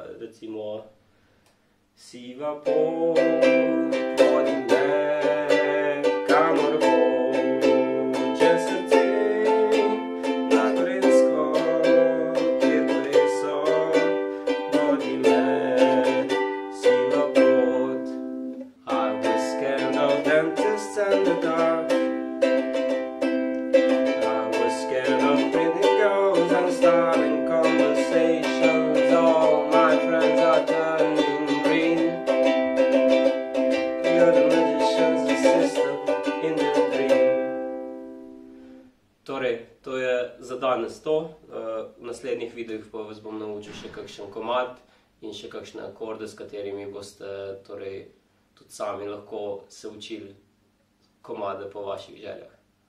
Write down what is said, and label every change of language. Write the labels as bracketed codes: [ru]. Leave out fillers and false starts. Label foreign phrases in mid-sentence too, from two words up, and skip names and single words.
[sl] Recimo siva pot vodi me, kamor hoče srce, na Gorenjsko, kjer pleso vodi me, siva pot. [en] I was scared of dentists and the dark. Starting conversations, all my friends are turning green. You're the magician's assistant in the dream. [sl] Torej, to je za danes to. V naslednjih videih pa vas bom naučil še kakšen komad in še kakšne akorde, s katerimi boste tudi sami lahko se učili komade po vaših željah.